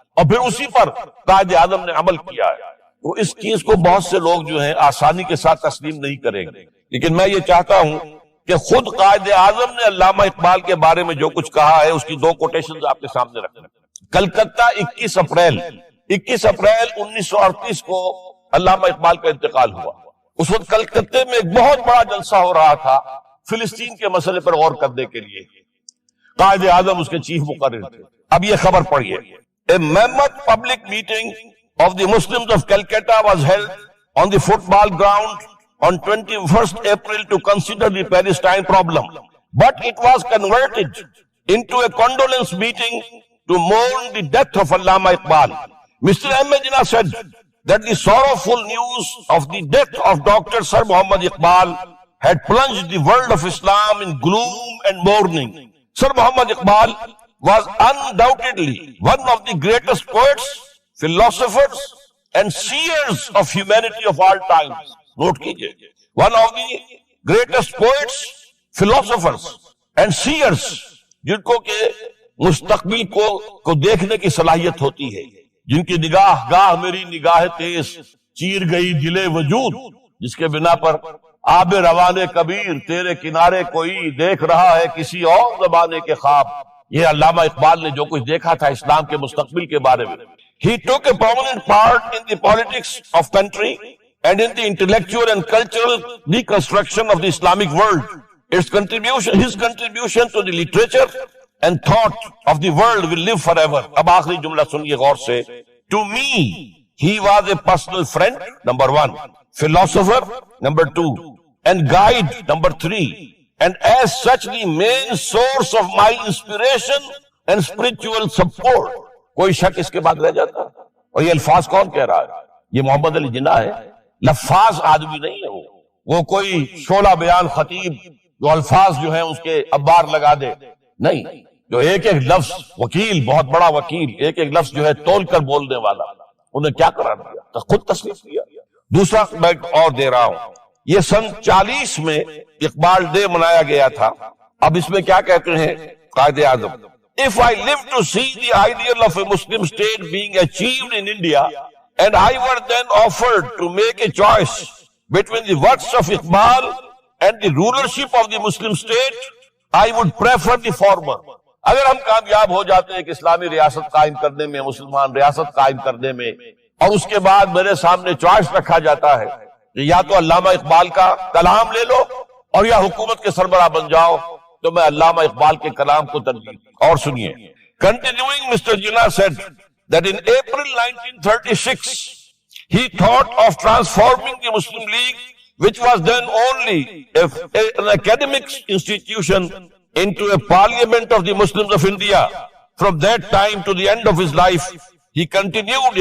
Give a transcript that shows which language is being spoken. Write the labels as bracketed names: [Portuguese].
[Urdu] اور پھر اسی پر قائد اعظم نے عمل کیا ہے. تو اس چیز کو بہت سے لوگ جو ہیں آسانی کے ساتھ تسلیم نہیں کریں گے، لیکن میں یہ چاہتا ہوں کہ خود قائد اعظم نے علامہ اقبال کے بارے میں جو کچھ کہا ہے اس کی دو کوٹیشنز آپ کے سامنے رکھنا. کلکتہ 21 اپریل 1938 کو علامہ اقبال کا انتقال ہوا. اس وقت کلکتے میں ایک بہت بڑا جلسہ ہو رہا تھا فلسطین کے مسئلے پر غور کرنے کے لیے. قائد اعظم اس کے چیف مقرر تھے. اب یہ خبر پڑھیے. [English] A mammoth public meeting of the Muslims of Calcutta was held on the football ground on 21st April to consider the Palestine problem. But it was converted into a condolence meeting to mourn the death of Allama Iqbal. Mr. M. A. Jinnah said that the sorrowful news of the death of Dr. Sir Muhammad Iqbal had plunged the world of Islam in gloom and mourning. Sir Muhammad Iqbal was undoubtedly one of the greatest poets, philosophers and seers of humanity of all times. [Urdu] Note kijiye. [English] One of the greatest poets, philosophers and seers, [Urdu] جن کو کہ مستقبل کو دیکھنے کی صلاحیت ہوتی ہے، جن کی نگاہ گاہ میری نگاہ تیز چیر گئی دل وجود، جس کے بنا پر آب روان کبیر تیرے کنارے کوئی دیکھ رہا ہے کسی اور زمانے کے خواب. یہ علامہ اقبال نے جو کچھ دیکھا تھا اسلام کے مستقبل کے بارے میں. [English] He took a prominent part in the politics of country and in the intellectual and cultural reconstruction of the Islamic world. His contribution to the literature and thought of the world will live forever. [Urdu] اب آخری جملہ سنیے غور سے. [English] To me, he was a personal friend, number 1, philosopher, number 2, and guide, number 3. And as such the main source of my inspiration and spiritual support. [Urdu] کوئی شک اس کے بعد رہ جاتا؟ اور یہ الفاظ کون کہہ رہا ہے؟ یہ محمد علی جناح ہے. لفاظ آدمی نہیں ہے وہ کوئی شعلہ بیان خطیب جو الفاظ جو ہیں اس کے ابار لگا دے نہیں، جو ایک ایک لفظ وکیل، بہت بڑا وکیل، ایک ایک لفظ جو ہے تول کر بولنے والا، انہیں کیا قرار دیا؟ خود تصنیف کیا. دوسرا میں اور دے رہا ہوں. یہ سن 40 میں اقبال ڈے منایا گیا تھا. اب اس میں کیا کہتے ہیں Quaid Azam? [English] If I live to see the ideal of a Muslim state being achieved in India, and I were then offered to make a choice between the works of Iqbal and the rulership of the Muslim state, I would prefer the former. [Urdu] اگر ہم کامیاب ہو جاتے ہیں کہ اسلامی ریاست قائم کرنے میں، مسلمان ریاست قائم کرنے میں، اور اس کے بعد میرے سامنے چوائس رکھا جاتا ہے کہ یا تو علامہ اقبال کا کلام لے لو اور یا حکومت کے سربراہ بن جاؤ، تو میں علامہ اقبال کے کلام کو ترجیح. اور سنیے. [English] Continuing, Mr. Jinnah said that in April 1936 he thought of transforming the Muslim League, which was then only an academic institution, into a parliament of the Muslims of India. From that time to the end of his life, he continued.